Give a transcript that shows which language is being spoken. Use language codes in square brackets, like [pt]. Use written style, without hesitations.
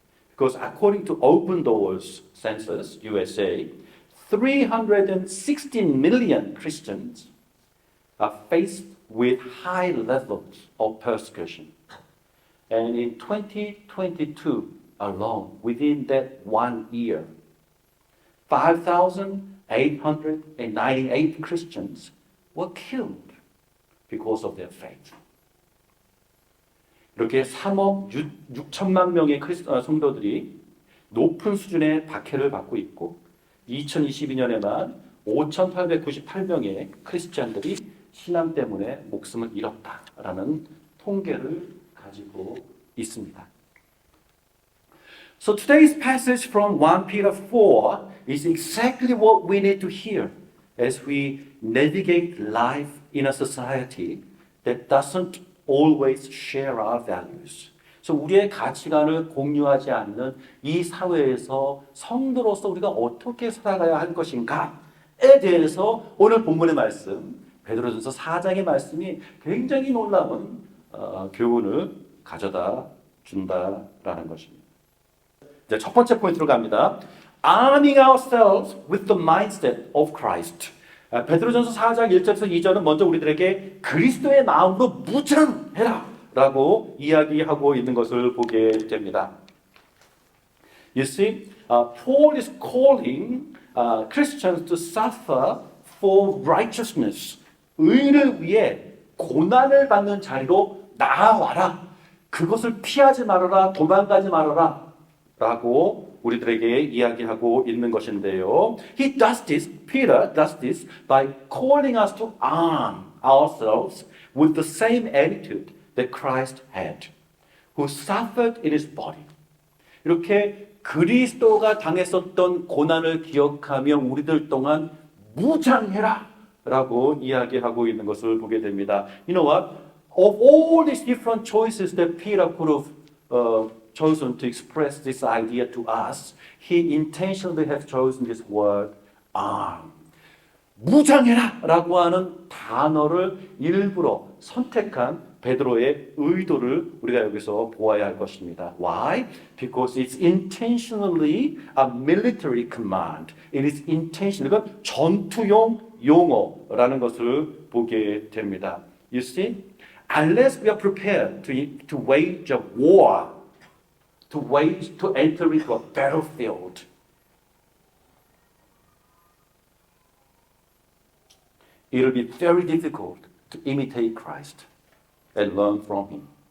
[en] Because according to Open Doors Census USA, 316 million Christians are faced with high levels of persecution. And in 2022 alone, within that 1 year, 5,898 Christians were killed because of their faith. [ko] 이렇게 3억 6천만 명의 성도들이 높은 수준의 박해를 받고 있고 2022년에만 5,898명의 크리스찬들이 신앙 때문에 목숨을 잃었다라는 통계를 가지고 있습니다. [en] So today's passage from 1 Peter 4 is exactly what we need to hear as we navigate life in a society that doesn't always share our values. [ko] 그래서 우리의 가치관을 공유하지 않는 이 사회에서 성도로서 우리가 어떻게 살아가야 할 것인가에 대해서 오늘 본문의 말씀, 베드로전서 4장의 말씀이 굉장히 놀라운 교훈을 가져다 준다라는 것입니다. 이제 첫 번째 포인트로 갑니다. [en] Arming ourselves with the mindset of Christ. [ko] 베드로전서 4장 1절에서 2절은 먼저 우리들에게 그리스도의 마음으로 무장해라 라고 이야기하고 있는 것을 보게 됩니다. [en] You see, Paul is calling Christians to suffer for righteousness. [ko] 의를 위해 고난을 받는 자리로 나아와라. 그것을 피하지 말아라. 도망가지 말아라. 라고 우리들에게 이야기하고 있는 것인데요. [en] He does this, Peter does this by calling us to arm ourselves with the same attitude that Christ had, who suffered in his body. [ko] 이렇게 그리스도가 당했었던 고난을 기억하며 우리들 동안 무장해라 라고 이야기하고 있는 것을 보게 됩니다. [en] You know what? Of all these different choices that Peter could have chosen to express this idea to us, he intentionally has chosen this word, arm. [ko] 무장해라 라고 하는 단어를 일부러 선택한 베드로의 의도를 우리가 여기서 보아야 할 것입니다. [en] Why? Because it's intentionally a military command. It is intentional. [ko] 이건 전투용 용어라는 것을 보게 됩니다. [en] You see, unless we are prepared to wage a war, to enter into a battlefield, it will be very difficult to imitate Christ and learn from him.